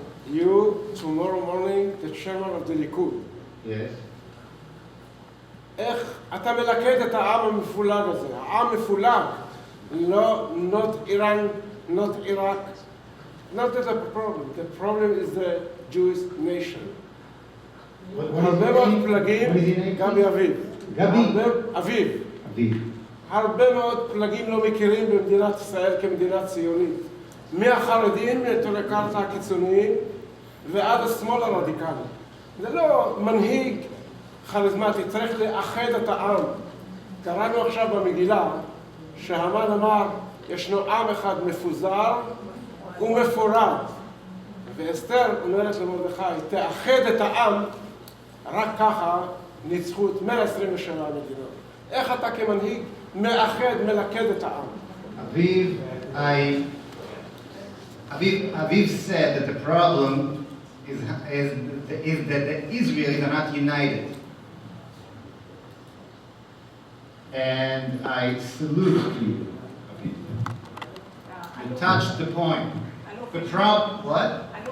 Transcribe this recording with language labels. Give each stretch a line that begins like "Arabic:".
English: You, tomorrow morning, the chairman of the Likud. Yes.
Hebrew: איך אתה מלכד את העם המפולג הזה? העם מפולג.
English: Not Iran, not Iraq. Not the problem. The problem is the Jewish nation.
Hebrew: הרבה מאוד פלגים, גבי אביב. אביב. הרבה מאוד פלגים לא מכירים במדינת ישראל כמדינה ציונית. מהחרדים, מהטולקרטה הקיצוניים, ועד השמאל הרדיקלי. זה לא מנהיג כריזמטי, צריך לאחד את העם. קראנו עכשיו במגילה שהמן אמר, ישנו עם אחד מפוזר ומפורד. ואסתר אומרת למרדכי, תאחד את העם, רק ככה ניצחו את 127 מדינות. איך אתה כמנהיג מאחד, מלכד את העם?
English: Aviv said that the problem is that the Israelis are not united. And I salute you, Aviv. You touched the point. The problem, what?